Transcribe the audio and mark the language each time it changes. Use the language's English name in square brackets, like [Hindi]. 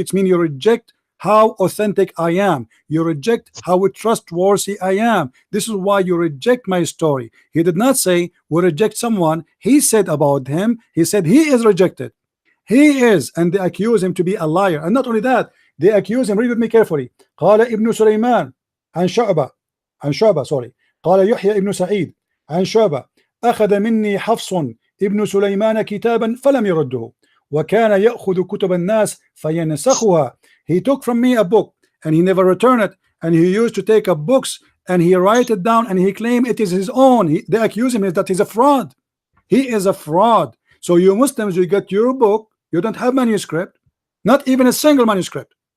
[English] It means you reject how authentic I am. You reject how trustworthy I am. This is why you reject my story. He did not say we reject someone. He said about him, he said he is rejected. He is, and they accuse him to be a liar. And not only that, they accuse him. Read with me carefully. [Arabic] قال ابن سليمان عن شعبة [English] sorry. [Arabic] قال يحيى ابن سعيد عن شعبة أخذ مني حفص ابن سليمان كتابا فلم يرده وكان يأخذ كتب الناس فينسخها. [English] He took from me a book and he never returned it, and he used to take up books and he write it down and he claimed it is his own. They accuse him that he's a fraud. He is a fraud. So you Muslims, you get your book, you don't have manuscript, not even a single manuscript.